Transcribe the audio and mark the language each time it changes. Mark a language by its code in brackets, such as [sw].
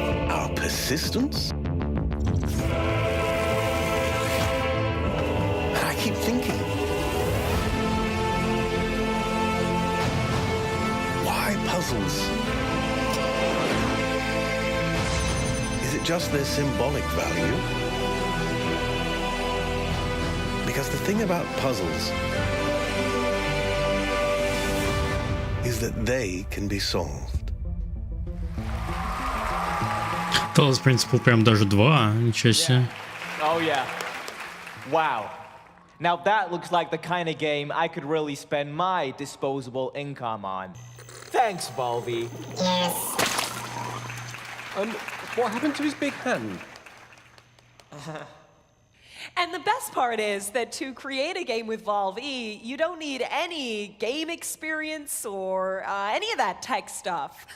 [en] Our persistence? And I keep thinking, why puzzles? Is it just their symbolic value? Because the thing about puzzles is that they can be solved. [ru] Talos принципу прям даже 2, ничего себе. [en] Oh yeah. Wow. Now that looks like the kind of game I could really spend my disposable income on. Thanks, Volvi. Yes. What happened to his big hand? And the best part is that to create a game with Valve E, you don't need any game experience or any of that tech stuff.